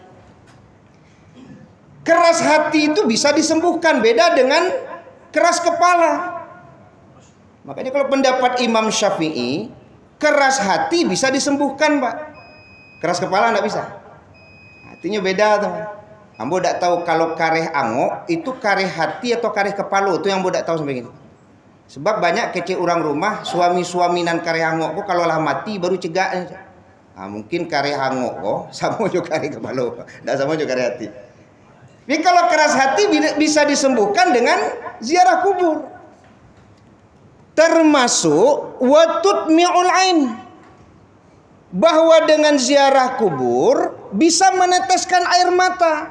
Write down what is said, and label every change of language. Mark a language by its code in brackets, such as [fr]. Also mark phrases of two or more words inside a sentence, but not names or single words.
[id] Keras hati itu bisa disembuhkan, beda dengan keras kepala. Makanya kalau pendapat Imam Syafi'i, keras hati bisa disembuhkan, Pak. Keras kepala enggak bisa. Artinya beda tuh. [min] Ambo tak tahu kalau kareh angok itu kareh hati atau kareh kepala, itu yang ambo tak tahu sampai gini. Sebab banyak kecil orang rumah suami-suami nan kareh angok kok kalau lah mati baru cegak. Mungkin kareh angok kok sama juga kareh kepala, tak sama juga kareh hati. [id] Tapi kalau keras hati bisa disembuhkan dengan ziarah kubur. Termasuk [ar] وتدمع العين, [id] bahwa dengan ziarah kubur bisa meneteskan air mata.